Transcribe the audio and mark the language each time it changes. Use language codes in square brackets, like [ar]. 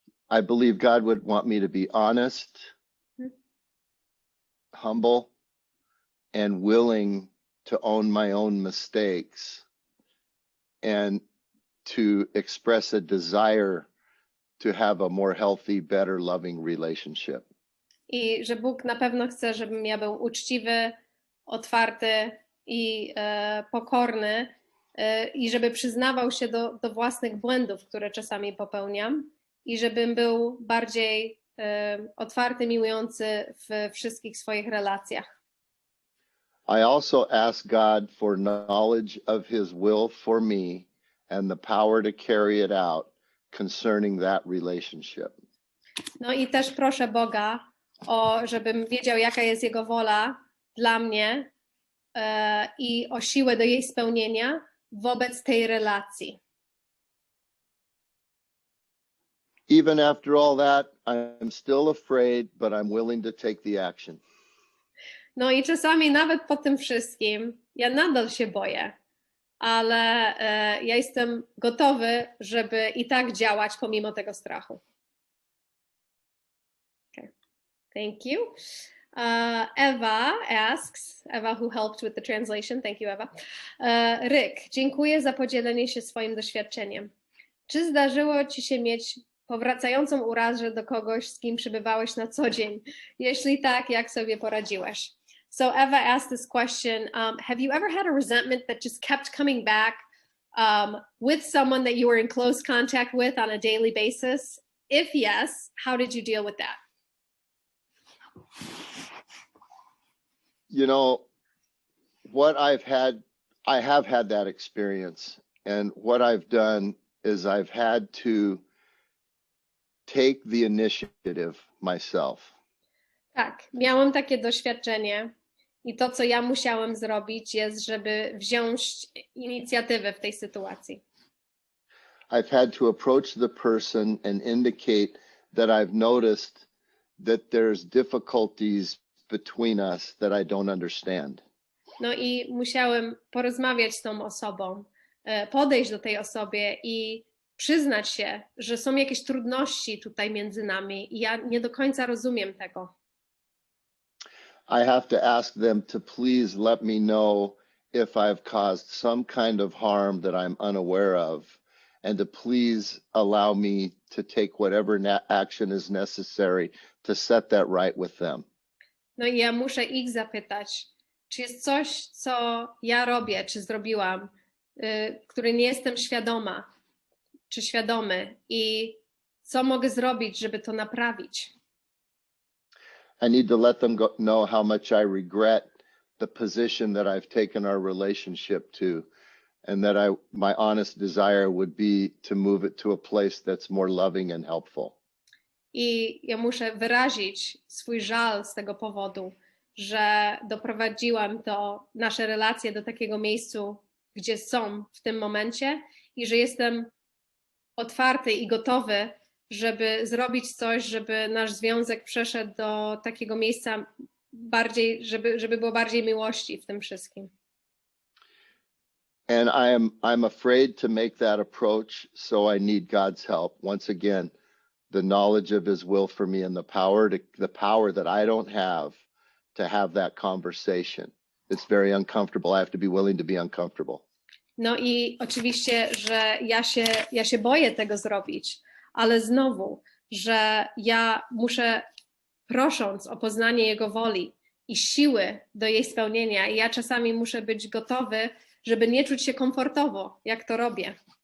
[en] I believe God would want me to be honest, humble, and willing to own my own mistakes and to express a desire to have a more healthy, better, loving relationship. [pl] I że Bóg na pewno chce, żebym ja był uczciwy, otwarty i pokorny i żeby przyznawał się do własnych błędów, które czasami popełniam i żebym był bardziej otwarty, miłujący w wszystkich swoich relacjach. [en] I also ask God for knowledge of His will for me and the power to carry it out concerning that relationship. [pl] No i też proszę Boga, żebym wiedział, jaka jest Jego wola dla mnie i o siłę do jej spełnienia wobec tej relacji. [en] Even after all that, I'm still afraid, but I'm willing to take the action. [pl] No i czasami nawet po tym wszystkim ja nadal się boję, ale ja jestem gotowy, żeby i tak działać pomimo tego strachu. [en] Okay. Thank you. Eva asks, Eva who helped with the translation, thank you Eva. [pl] Ryk, dziękuję za podzielenie się swoim doświadczeniem. Czy zdarzyło Ci się mieć powracającą urazę do kogoś, z kim przybywałeś na co dzień? Jeśli tak, jak sobie poradziłeś? [en] So Eva asked this question, have you ever had a resentment that just kept coming back with someone that you were in close contact with on a daily basis? If yes, how did you deal with that? You know, I have had that experience. And what I've done is I've had to take the initiative myself. [pl] Tak, miałam takie doświadczenie i to, co ja musiałam zrobić, jest, żeby wziąć inicjatywę w tej sytuacji. [en] I've had to approach the person and indicate that I've noticed that there's difficulties between us that I don't understand. [pl] No i musiałem porozmawiać z tą osobą, podejść do tej osobie i przyznać się, że są jakieś trudności tutaj między nami i ja nie do końca rozumiem tego. [en] I have to ask them to please let me know if I've caused some kind of harm that I'm unaware of, and to please allow me to take whatever action is necessary to set that right with them. [pl] No i ja muszę ich zapytać, czy jest coś, co ja robię, czy zrobiłam, który nie jestem świadoma, czy świadomy i co mogę zrobić, żeby to naprawić. [en] I need to let them know how much I regret the position that I've taken our relationship to, and that my honest desire would be to move it to a place that's more loving and helpful. [pl] I ja muszę wyrazić swój żal z tego powodu, że doprowadziłam nasze relacje do takiego miejsca, gdzie są w tym momencie i że jestem otwarty i gotowy, żeby zrobić coś, żeby nasz związek przeszedł do takiego miejsca bardziej, żeby było bardziej miłości w tym wszystkim. [en] And I'm afraid to make that approach, so I need God's help. Once again, the knowledge of his will for me and the power that I don't have to have that conversation. It's very uncomfortable. I have to be willing to be uncomfortable. [pl] No i oczywiście, że ja się boję tego zrobić, ale znowu, że ja muszę, prosząc o poznanie Jego woli i siły do jej spełnienia, i ja czasami muszę być gotowy, żeby nie czuć się komfortowo, jak to robię.